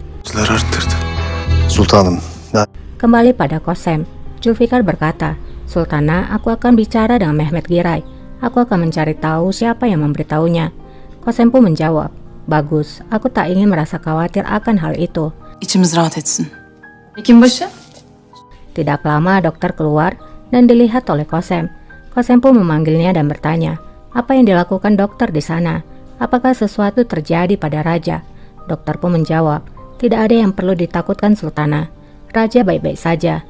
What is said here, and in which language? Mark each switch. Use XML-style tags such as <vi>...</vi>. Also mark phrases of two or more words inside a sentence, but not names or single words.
<tr>Sultanım.</tr> <id>Kembali pada Qasem, Zulfikar berkata, Sultana, aku akan bicara dengan Mehmet Giray. Aku akan mencari tahu siapa yang memberitahunya. Kosempu menjawab, bagus, aku tak ingin merasa khawatir akan hal itu.</id> <tr>İçimiz rahat etsin. Hekimbaşı?</tr> <id>Tidak lama dokter keluar dan dilihat oleh Kosem. Kosempu memanggilnya dan bertanya, apa yang dilakukan dokter di sana? Apakah sesuatu terjadi pada Raja? Dokter pun menjawab, tidak ada yang perlu ditakutkan Sultana. Raja baik-baik saja.</id>